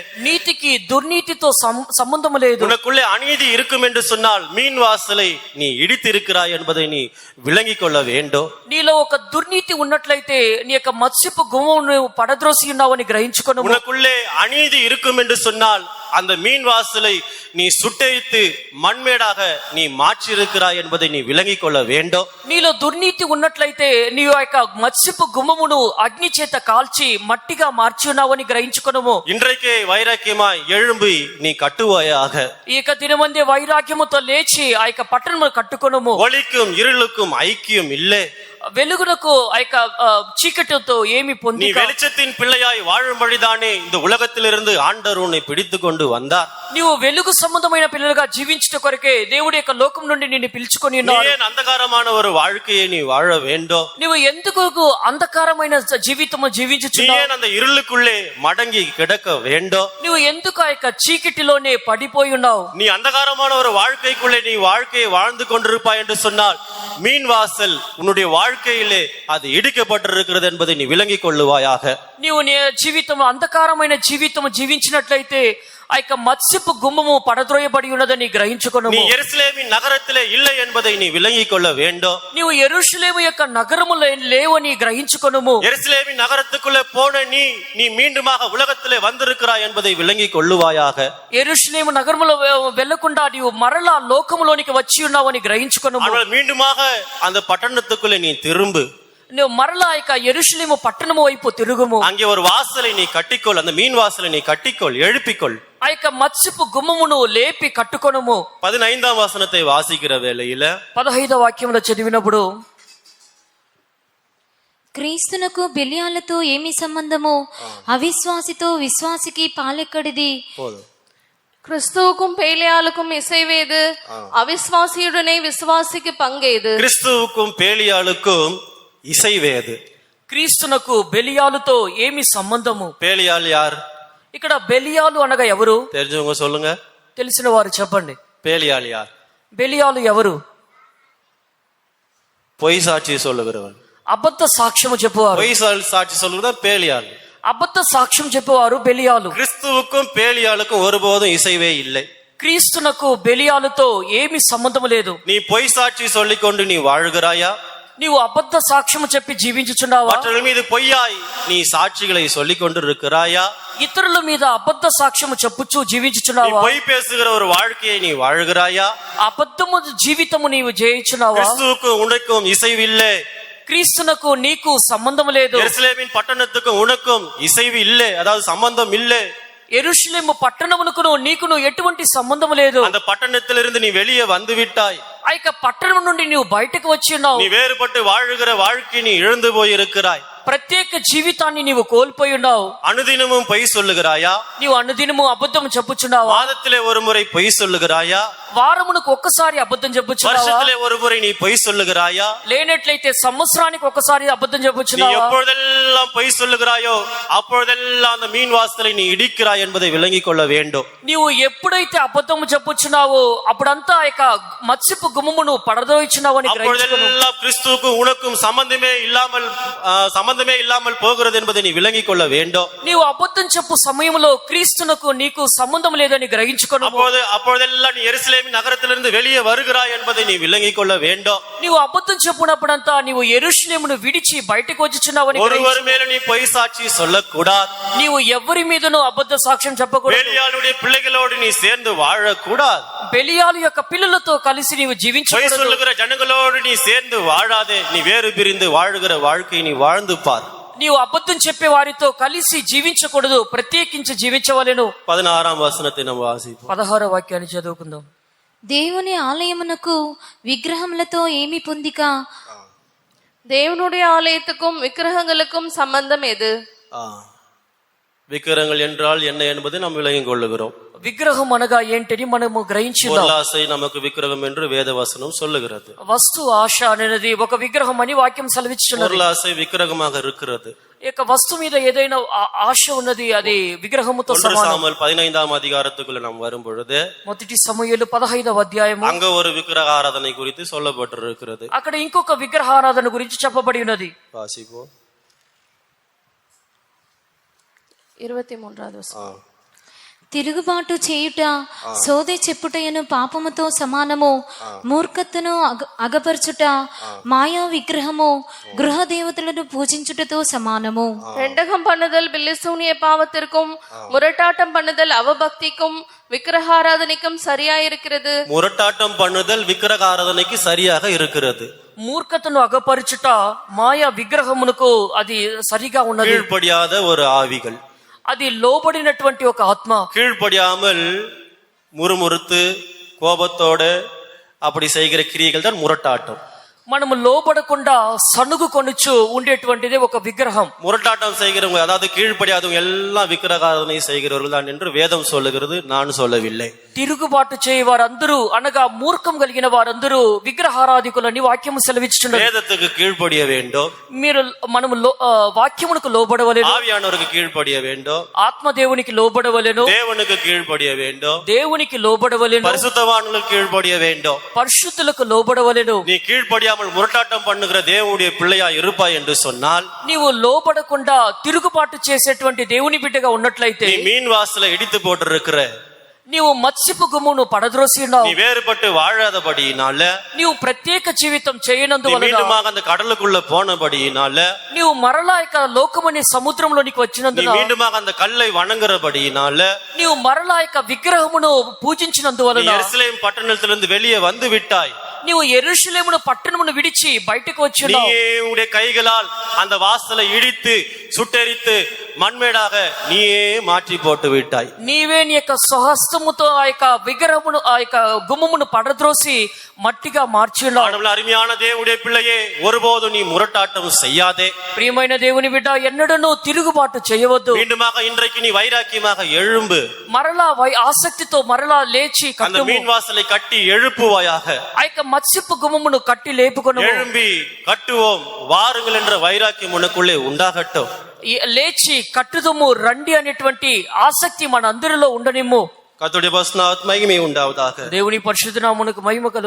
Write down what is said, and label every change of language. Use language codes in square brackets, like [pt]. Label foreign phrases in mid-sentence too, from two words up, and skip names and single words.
[te] నీతికి దుర్నీతితో సంబంధం లేదు. [ta] உனக்குள்ளே அநீதி இருக்கும் என்று சொன்னால் மீன் வாசலை நீ இடித்திருக்கிறாய் என்பதை நீ விளங்கிக் கொள்ள வேண்டும். [te] నీలో ఒక దుర్నీతి ఉన్నట్లయితే నీ యొక్క మత్స్యపు గుమ్మం నువ్వు పడద్రోసి ఉన్నావని గ్రహించుకొను. [ta] உனக்குள்ளே அநீதி இருக்கும் என்று சொன்னால் அந்த மீன் வாசலை நீ சுட்டெரித்து மண்மேடாக நீ மாற்றிருக்கிறாய் என்பதை நீ விளங்கிக் கொள்ள வேண்டும். [te] నీలో దుర్నీతి ఉన్నట్లయితే నీ యొక్క మత్స్యపు గుమ్మమును అగ్ని చేత కాల్చి మట్టిగా మార్చి ఉన్నావని గ్రహించుకొనుము. [ta] இன்றைக்கே வைராக்கியமாய் எழும்பி நீ கட்டுவாயாக. [te] ఈ యొక్క దినమందే వైరాగ్యముతో లేచి ఆ యొక్క పట్టణమును కట్టుకొనుము. [ta] ஒளிக்கும் இருளுக்கும் ஐக்கியம் இல்லை. [te] వెలుగునకు ఆ యొక్క చీకటితో ఏమి நீ పొంది [ta] வெளிச்சத்தின் பிள்ளையாய் வாழும்படிதானே இந்த உலகத்திலிருந்து ஆண்டவர் உன்னை பிடித்து கொண்டு வந்தார். [te] నీవు వెలుగు సంబంధమైన పిల్లలుగా జీవించుట కొరకే దేవుడి యొక్క లోకం నుండి నిన్ను పిలుచుకొని நீ ఉన్నాడు. [ta] ஏன் அந்தகாரமான ஒரு வாழ்க்கையை நீ வாழ வேண்டும்? [te] నువ్వు ఎందుకు అంధకారమైన జీవితము நீ జీవించుచున్నావు? [ta] ஏன் அந்த இருளுக்குள்ளே மடங்கி கிடக்க வேண்டும்? [te] నువ్వు ఎందుకు ఆ యొక్క చీకటిలోనే పడిపోయి ఉన్నావు? [ta] நீ அந்தகாரமான ஒரு வாழ்க்கைக்குள்ளே நீ வாழ்க்கையை வாழ்ந்து கொண்டிருப்பாய் என்று சொன்னால் மீன் வாசல் உன்னுடைய வாழ்க்கையிலே அது இடிக்கப்பட்டிருக்கிறது என்பதை நீ விளங்கிக் கொள்ளுவாயாக. [te] నీవు నీ జీవితం అంధకారమైన జీవితం జీవించినట్లయితే ఆ యొక్క మత్స్యపు గుమ్మము పడద్రోయబడి ఉన్నదని గ్రహించుకొనుము. [ta] நீ எருசலேமின் நகரத்திலே இல்லை என்பதை நீ விளங்கிக் கொள்ள வேண்டும். [te] నీవు యెరూషలేము యొక్క నగరములో లేవని గ్రహించుకొనుము. [ta] எருசலேமின் நகரத்துக்குள்ளே போன நீ மீண்டுமாக உலகத்திலே வந்திருக்கிறாய் என்பதை விளங்கிக் கொள்ளுவாயாக. [te] యెరూషలేము నగరములో వెళ్లకుండా నీవు మరలా లోకములోనికి వచ్చి ఉన్నావని గ్రహించుకొనుము. [ta] ஆனால் மீண்டுமாக அந்த பட்டணத்துக்குள்ளே நீ திரும்பு. [te] నువ్వు మరలా ఇక యెరూషలేము పట్టణము వైపు తిరుగుము. [ta] அங்கே ஒரு வாசலை நீ கட்டிக்கொள், அந்த மீன் வாசலை நீ கட்டிக்கொள், எழுப்பிக்கொள். [te] ఆ యొక్క మత్స్యపు గుమ్మమును లేపి కట్టుకొనుము. [ta] 15ஆம் வசனத்தை வாசிக்கிற வேளையில [te] 15వ వాక్యంలో చదివినప్పుడు, క్రీస్తునకు బెలియాలతో ఏమి సంబంధము? అవిశ్వాసితో విశ్వాసికి పాలెక్కడిది? [ta] கிறிஸ்துவுக்கும் பேலியாளுக்கும் இசைவேது, அவிஸ்வாசியுடனே விசுவாசிக்கு பங்கேது. கிறிஸ்துவுக்கும் பேலியாளுக்கும் இசைவேது. [te] క్రీస్తునకు బెలియాలుతో ఏమి సంబంధము? [ta] பேலியாள் யார்? [te] ఇక్కడ బెలియాలు అనగా ఎవరు? [ta] தெரிஞ்சவங்க சொல்லுங்க. [te] తెలిసిన వారు చెప్పండి. [ta] பேலியாள் யார்? [te] బెలియాలు ఎవరు? [ta] பொய் சாட்சி சொல்லுகிறவன். [te] అబద్ధ సాక్ష్యము చెప్పువారు. [ta] பொய் சாட்சி சொல்லுகிறதான் பேலியாள். [te] అబద్ధ సాక్ష్యం చెప్పేవారు బెలియాలు. [ta] கிறிஸ்துவுக்கும் பேலியாளுக்கும் ஒருபோதும் இசைவே இல்லை. [te] క్రీస్తునకు బెలియాలుతో ఏమి సంబంధం లేదు. [ta] நீ பொய் சாட்சி சொல்லிக்கொண்டு நீ வாழ்கிறாயா? [te] నీవు అబద్ధ సాక్ష్యము చెప్పి జీవించుచున్నావా? [ta] மற்றவர்கள் மீது பொய்யாய் நீ சாட்சிகளை சொல்லிக் கொண்டு இருக்கிறாயா? [te] ఇతరుల మీద అబద్ధ సాక్ష్యము చెప్పుచూ நீ జీవించుచున్నావా? [ta] பொய் பேசுகிற ஒரு வாழ்க்கையை நீ வாழ்கிறாயா? [te] అబద్ధము జీవితము నీవు జయించున్నావా? [ta] கிறிஸ்துவுக்கும் உனக்கும் இசைவில்லை. [te] క్రీస్తునకు నీకు సంబంధం లేదు. [ta] எருசலேமின் பட்டணத்துக்கும் உனக்கும் இசைவு இல்லை, அதாவது சம்பந்தம் இல்லை. [te] యెరూషలేము పట్టణమునకును నీకును ఎటువంటి సంబంధం లేదు. [ta] அந்த பட்டணத்திலிருந்து நீ வெளியே வந்து விட்டாய். [te] ఆ యొక్క పట్టణం నుండి నీవు బయటకు వచ్చి ఉన్నావు. [ta] நீ வேறுபட்டு வாழுகிற வாழ்க்கை நீ இழந்து போய் இருக்கிறாய். [te] ప్రత్యేక జీవితాన్ని నీవు కోల్పోయి ఉన్నావు. [ta] அனுதினமும் பொய் சொல்லுகிறாயா? [te] నీవు అనుదినము అబద్ధం చెప్పుచున్నావా? [ta] மாதத்திலே ஒரு முறை பொய் சொல்லுகிறாயா? [te] వారమునకు ఒక్కసారి అబద్ధం చెప్పుచున్నావా? [ta] வருஷத்திலே ஒரு முறை நீ பொய் சொல்லுகிறாயா? [te] లేనట్లయితే సంవత్సరానికి ఒక్కసారి అబద్ధం நீ చెప్పుచున్నావా? [ta] எப்பொழுதெல்லாம் பொய் சொல்லுகிறாயோ அப்பொழுதெல்லாம் அந்த மீன் வாசலை நீ இடிக்கிறாய் என்பதை விளங்கிக் கொள்ள வேண்டும். [te] నీవు ఎప్పుడైతే అబద్ధం చెప్పుచున్నావో అప్పుడంతా ఆ యొక్క మత్స్యపు గుమ్మమును పడదోయిచున్నావు అని గ్రహించుకో. [ta] அப்பொழுதெல்லாம் கிறிஸ்துவுக்கும் உனக்கும் சம்பந்தமே இல்லாமல் போகிறது என்பதை நீ விளங்கிக் கொள்ள வேண்டும். [te] నీవు అబద్ధం చెప్పు సమయంలో క్రీస్తునకు నీకు సంబంధం లేదని గ్రహించుకోను. [ta] அப்பொழுதெல்லாம் நீ எருசலேமின் நகரத்திலிருந்து வெளியே வருகிறாய் என்பதை நீ விளங்கிக் கொள்ள வேண்டும். [te] నీవు అబద్ధం చెప్పునప్పుడంతా నీవు యెరూషలేమును విడిచి బయటకు వచ్చుచున్నావని [ta] ஒருவர் மேல நீ பொய் சாட்சி சொல்லக்கூடாது. [te] నీవు ఎవరి మీదనూ అబద్ధ సాక్ష్యం చెప్పకూడదు. [ta] பெலியாளுடைய பிள்ளைகளோடு நீ சேர்ந்து வாழக்கூடாது. [te] బెలియాలు యొక్క పిల్లలతో కలిసి నీవు பொய் జీవించకూడదు. [ta] சொல்லுகிற ஜனங்களோடு நீ சேர்ந்து வாழாதே. நீ வேறு பிரிந்து வாழுகிற வாழ்க்கை நீ வாழ்ந்து பார். [te] నీవు అబద్ధం చెప్పే వారితో కలిసి జీవించకూడదు, ప్రత్యేకించి జీవించవలెను. [ta] 16వ వచనத்தை நாம் வாசிப்போம். [te] 16వ వాక్యాన్ని చదువుకుందాం. దేవుని ఆలయమునకు విగ్రహములతో ఏమి పొందిక? [ta] தேவனுடைய ஆலயத்துக்கும் விக்கிரகங்களுக்கும் சம்பந்தம் எது? விக்கிரகங்கள் என்றால் என்ன என்பதை நாம் விளங்கிக் கொள்ளுகிறோம். [te] విగ్రహం అనగా ఏంటని మనము గ్రహించుదాం. [ta] பொருளாசை நமக்கு விக்கிரகம் என்று வேதவசனம் சொல்லுகிறது. [te] వస్తు ఆశ అనేది ఒక విగ్రహం అని వాక్యం సెలవిస్తున్నది. [ta] பொருளாசை விக்கிரகமாக இருக்கிறது. [te] ఈ యొక్క వస్తువు మీద ఏదైనా ఆశ ఉన్నది, అది విగ్రహముతో 1 సమానం. [ta] சாமுவேல் 15ஆம் அதிகாரத்துக்குள்ள நாம் வரும் பொழுது [te] మొదటి సమూయేలు 15వ అధ్యాయము, [ta] அங்க ஒரு விக்கிரக ஆராதனை குறித்து சொல்லப்பட்டிருக்கிறது. [te] అక్కడ ఇంకొక విగ్రహారాధన గురించి చెప్పబడి ఉన్నది. [ta] வாசிப்போம். 23வது வசனம். [te] తిరుగుబాటు చేయుట సోదె చెప్పుటయను పాపముతో సమానము. మూర్ఖతను అగపరచుట మాయా విగ్రహము గృహ దేవతలను పూజించుటతో సమానము. [ta] ரெண்டகம் பண்ணுதல் பில்லிசூனிய பாவத்திற்கும் முரட்டாட்டம் பண்ணுதல் அவபக்திக்கும் விக்கிரகாராதனைக்கும் சரியாயிருக்கிறது. முரட்டாட்டம் பண்ணுதல் விக்கிரக ஆராதனைக்கு சரியாக இருக்கிறது. [te] మూర్ఖతను అగపరచుట మాయా విగ్రహమునకు అది సరిగా ఉన్నది. [ta] கீழ்ப்படியாத ஒரு ஆவிகள், [te] అది లోబడినటువంటి ఒక ఆత్మ. [ta] கீழ்ப்படியாமல் முறுமுறுத்து கோபத்தோடு அப்படி செய்கிற கிரியைகள் தான் முரட்டாட்டம். [te] మనము లోబడకుండా సనుగు కొనుచు ఉండేటువంటిదే ఒక విగ్రహం. [ta] முரட்டாட்டம் செய்கிறவங்க, அதாவது கீழ்ப்படியாதவங்க எல்லாம் விக்கிரகாராதனை செய்கிறவர்கள் தான் என்று வேதம் சொல்லுகிறது, நான் சொல்லவில்லை. [te] తిరుగుబాటు చేయ వారందరూ అనగా మూర్ఖం కలిగిన వారందరూ విగ్రహారాధికులని వాక్యము సెలవిస్తున్నది. [ta] வேதத்துக்கு கீழ்ப்படிய வேண்டும். [te] మనము వాక్యమునకు లోబడవలెను. [ta] ஆவியானவருக்கு கீழ்ப்படிய வேண்டும். [te] ఆత్మ దేవునికి లోబడవలెను. [ta] தேவனுக்கு கீழ்ப்படிய வேண்டும். [te] దేవునికి లోబడవలెను. [ta] பரிசுத்தவான்களுக்கு கீழ்ப்படிய வேண்டும். [te] పరిశుద్ధులకు లోబడవలెను. [ta] நீ கீழ்ப்படியாமல் முரட்டாட்டம் பண்ணுகிற தேவனுடைய பிள்ளையா இருப்பாய் என்று சொன்னால், [te] నీవు లోబడకుండా తిరుగుబాటు చేసేటువంటి దేవుని బిడ్డగా ఉన్నట్లయితే, [ta] நீ மீன் வாசலை இடித்து போட்டிருக்கிற, [te] నీవు మత్స్యపు గుమ్మును పడద్రోసి ఉన్నావు. [ta] நீ வேறுபட்டு வாழாதபடியினால, [te] నీవు ప్రత్యేక జీవితం நீ చేయనందువలన, [ta] மீண்டுமாக அந்த கடலுக்குள்ள போனபடியினால, [te] నీవు మరలా ఇక లోకమనే సముద్రంలోనికి நீ వచ్చినందున, [ta] மீண்டுமாக அந்த கல்லை வணங்குறபடியினால, [te] నీవు మరలా ఇక విగ్రహమును పూజించినందువలన, [ta] எருசலேம் பட்டணத்திலிருந்து வெளியே வந்து விட்டாய். [te] నీవు యెరూషలేమును పట్టణమును విడిచి బయటకు వచ్చినావు. [ta] நீயே உடைய கைகளால் அந்த வாசலை இடித்து சுட்டெரித்து மண்மேடாக நீயே மாற்றி போட்டு விட்டாய். [te] నీవే నీ యొక్క స్వహస్తముతో ఆ యొక్క విగ్రహమును ఆ యొక్క గుమ్మమును పడద్రోసి మట్టిగా మార్చినావు. [ta] அருமையான தேவனுடைய பிள்ளையே, ஒருபோதும் நீ முரட்டாட்டம் செய்யாதே. [te] ప్రియమైన దేవుని బిడ్డ, ఎన్నడూ తిరుగుబాటు చేయవద్దు. [ta] மீண்டுமாக இன்றைக்கு நீ வைராக்கியமாக எழும்பு. [te] మరలా ఆసక్తితో మరలా లేచి அந்த కట్టుము. [ta] மீன் வாசலை கட்டி எழுப்புவாயாக. [te] ఆ యొక్క మత్స్యపు గుమ్మమును కట్టి లేపుకొను. [ta] எழும்பி கட்டுவோம் வாருங்கள் என்ற வைராக்கியம் உனக்குள்ளே உண்டாகட்டும். [te] లేచి కట్టుదము రండి అనేటువంటి ఆసక్తి మన అందరిలో ఉండనిమ్ము. [ta] கர்த்தருடைய பரிசுத்த மகிமை உண்டாவதாக. [te] దేవుని పరిశుద్ధ నామమునకు మహిమ కలుగును.